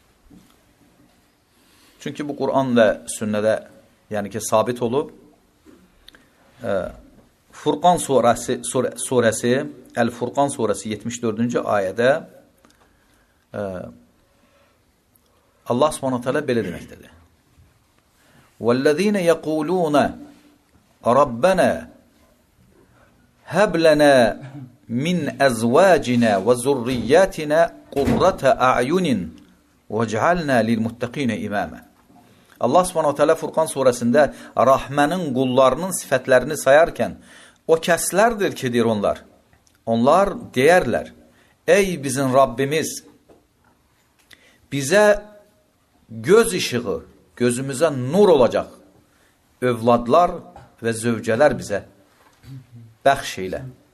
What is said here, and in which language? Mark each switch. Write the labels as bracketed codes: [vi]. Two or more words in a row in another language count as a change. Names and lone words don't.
[az] Çünki bu Quran və sünnədə yəni ki, sabit olub. Furqan surəsi, Əl-Furqan surəsi 74-cü ayədə Allah [ar] سبحانه تعالى [az] belə deməkdədir. [ar] وَالَّذِينَ يَقُولُونَ رَبَّنَا هَبْ لَنَا مِنْ أَزْوَاجِنَا وَزُرِّيَّاتِنَا قُرَّةَ أَعْيُنٍ وَاجْعَلْنَا لِلْمُتَّقِينَ إِمَامًا. [az] Allah [ar] سبحانه تعالى [az] Furqan surəsində Rəhmənin qullarının sifətlərini sayarkən o kəslərdir ki, deyir onlar. Onlar deyərlər, ey bizim Rabbimiz, bizə göz işığı, gözümüzə nur olacaq övladlar və zövcələr bizə bəxş elə.